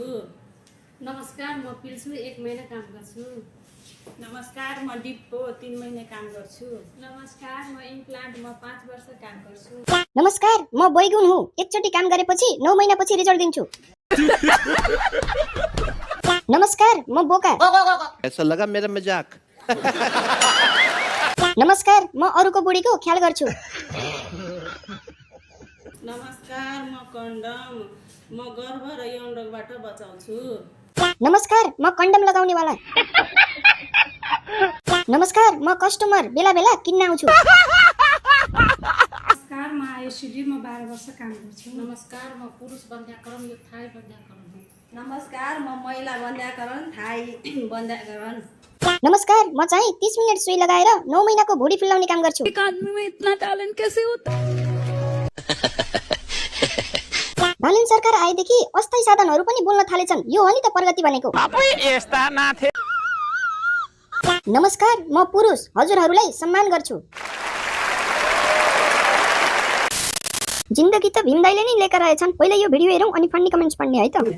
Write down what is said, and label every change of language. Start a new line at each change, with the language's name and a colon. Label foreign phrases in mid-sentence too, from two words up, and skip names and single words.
Nepali: नमस्कार म पिल्छु 1 महिना काम गर्छु नमस्कार म डिप्पो 3 महिने काम गर्छु नमस्कार म इम्प्लान्ट म 5 वर्ष काम गर्छु नमस्कार म बैगुन हुँ एकचोटी काम गरेपछि 9 महिनापछि रिजल्ट दिन्छु नमस्कार म बोका
Hindi: ऐसा लगा मेरा मजाक
Nepali: नमस्कार म अरूको बुढीको ख्याल गर्छु नमस्कार म कन्डम म गर्भ र यौन रोगबाट बचाउँछु नमस्कार म कन्डम लगाउनेवाला नमस्कार म कस्टमर बेला बेला किन्न आउँछु नमस्कार म आयुषी म 12 वर्ष काम गर्छु नमस्कार म पुरुष वन्ध्याकरण यो थाई वन्ध्याकरण हो नमस्कार म महिला वन्ध्याकरण थाई वन्ध्याकरण नमस्कार म चाहिँ 30 मिनेट सुई लगाएर 9 महिनाको भुडी फुलाउने काम गर्छु
Hindi: एक आदमी में इतना टैलेंट कैसे होता है?
Nepali: बालन सरकार आएदेखि अस्थायी साधनहरू पनि बोल्न थालेछन् यो हो नि त प्रगति भनेको नमस्कार म पुरुष हजुरहरूलाई सम्मान गर्छु जिन्दगी त भीमदाइले नै लिएका रहेछन् पहिला यो भिडियो हेरौँ अनि
English: funny comments
Nepali: पढ्ने है त